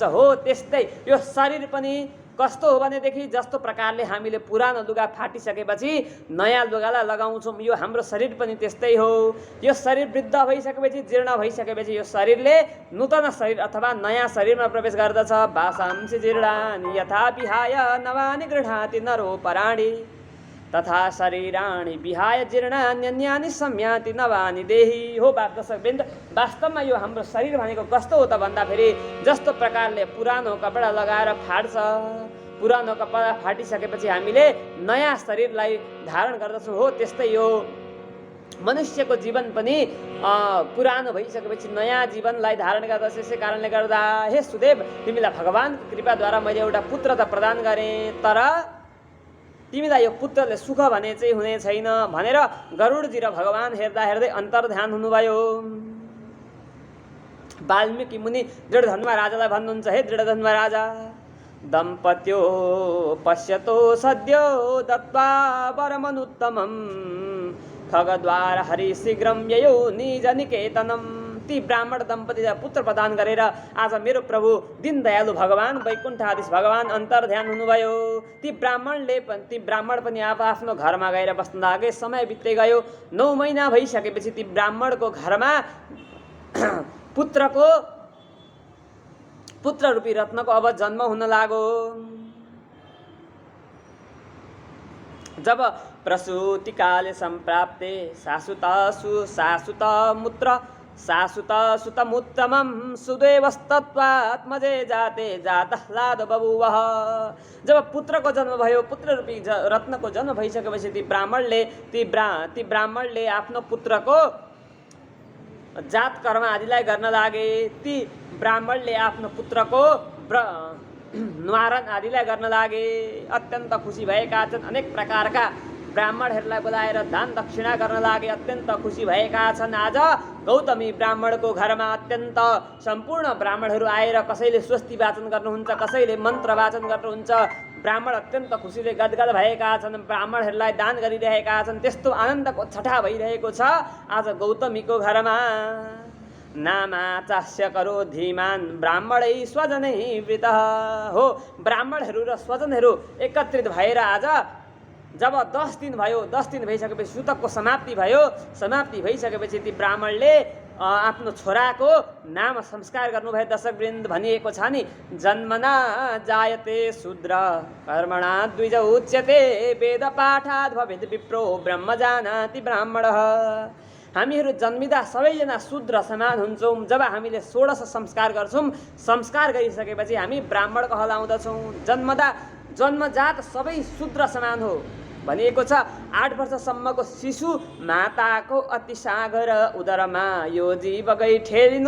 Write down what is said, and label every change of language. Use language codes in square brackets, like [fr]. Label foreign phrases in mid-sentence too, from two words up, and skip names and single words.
[ne] हो त्यस्तै यो शरीर पनि कस्तो हो भनेदेखि जस्तो प्रकारले हामीले पुरानो लुगा फाटिसकेपछि नयाँ लुगालाई लगाउँछौँ, यो हाम्रो शरीर पनि त्यस्तै हो। यो शरीर वृद्ध भइसकेपछि जीर्ण भइसकेपछि यो शरीरले नूतन शरीर अथवा नयाँ शरीरमा प्रवेश गर्दछ। [sa] वासांसि जीर्णानि यथा विहाय नवानि गृह्णाति नरोपराणि तथा शरीराणि विहाय जीर्णान्यन्यानि संयाति नवानि देहि। [ne] हो दर्शकवृन्द, वास्तवमा यो हाम्रो शरीर भनेको कस्तो हो त भन्दाखेरि जस्तो प्रकारले पुरानो कपडा लगाएर फाट्छ, पुरानो कपडा फाटिसकेपछि हामीले नयाँ शरीरलाई धारण गर्दछौँ, हो त्यस्तै हो मनुष्यको जीवन पनि पुरानो भइसकेपछि नयाँ जीवनलाई धारण गर्दछ। यसै कारणले गर्दा हे सुदेव, तिमीलाई भगवानको कृपाद्वारा मैले एउटा पुत्र त प्रदान गरेँ, तर तिमीलाई यो पुत्रले सुख भने चाहिँ हुने छैन भनेर गरुडजी र भगवान हेर्दा हेर्दै अन्तर्ध्यान हुनुभयो। वाल्मीकि मुनि दृढधन्वा राजालाई भन्नुहुन्छ, [sa] हे दृढधन्वा राजा, दम्पत्यो पश्यतो सद्यो दत्त्वा वरमनुत्तमं खगद्वार हरि शीघ्रं ययो निज निकेतनम। [ne] ती ब्राह्मण दम्पतिलाई पुत्र प्रदान गरेर आज मेरो प्रभु दीनदयालु भगवान वैकुण्ठाधीश भगवान अन्तर्ध्यान हुनुभयो। ती ब्राह्मण पनि आफ्नो घरमा गएर बस्न लागे। समय बित्दै गयो। 9 महिना भइसकेपछि ती ब्राह्मणको घरमा पुत्र रूपी रत्नको अब जन्म हुन लाग्यो। [sa] जब प्रसूतिकाले सम्प्राप्ते शाश्वत सुतमुत्तमं सुदेवस्तत्त्वात्मजे जाते जातह्लाद बभूवः। [ne] जब पुत्रको जन्म भयो, पुत्र रूपी रत्नको जन्म भइसकेपछि ती ब्राह्मणले आफ्नो पुत्रको जात कर्म आदिलाई गर्न लागे। ती ब्राह्मणले आफ्नो पुत्रको न्वारण आदिलाई गर्न लागे। अत्यन्त खुसी भएका छन्। अनेक प्रकारका ब्राह्मणहरूलाई बोलाएर दान दक्षिणा गर्न लागे। अत्यन्त खुसी भएका छन्। आज गौतमी ब्राह्मणको घरमा अत्यन्त सम्पूर्ण ब्राह्मणहरू आएर कसैले स्वस्ति वाचन गर्नुहुन्छ, कसैले मन्त्र वाचन गर्नुहुन्छ। ब्राह्मण अत्यन्त खुसीले गदगद भएका छन्। ब्राह्मणहरूलाई दान गरिरहेका छन्। त्यस्तो आनन्दको छटा भइरहेको छ आज गौतमीको घरमा। [sa] नामाचास्य करो धीमान ब्राह्मणै स्वजनै वृतः। [ne] हो ब्राह्मणहरू र स्वजनहरू एकत्रित भएर आज जब 10 दिन भयो, 10 दिन भइसकेपछि सुतकको समाप्ति भयो। समाप्ति भइसकेपछि ती ब्राह्मणले आफ्नो छोराको नाम संस्कार गर्नुभयो। दर्शकवृन्द, भनिएको छ नि, [sa] जन्मना जायते शूद्र कर्मणा द्विज उच्यते वेद पाठाद् भवेद् विप्रो ब्रह्म जानाति ब्राह्मणः। [ne] हामीहरू जन्मिँदा सबैजना शूद्र समान हुन्छौँ। जब हामीले 16 संस्कार गर्छौँ, संस्कार गरिसकेपछि हामी ब्राह्मण कहलाउँदछौँ। जन्मजात सबै शूद्र समान हो भनिएको छ। 8 वर्षसम्मको शिशु माताको अति सागर उदरमा यो जीव गई ठेलिनु।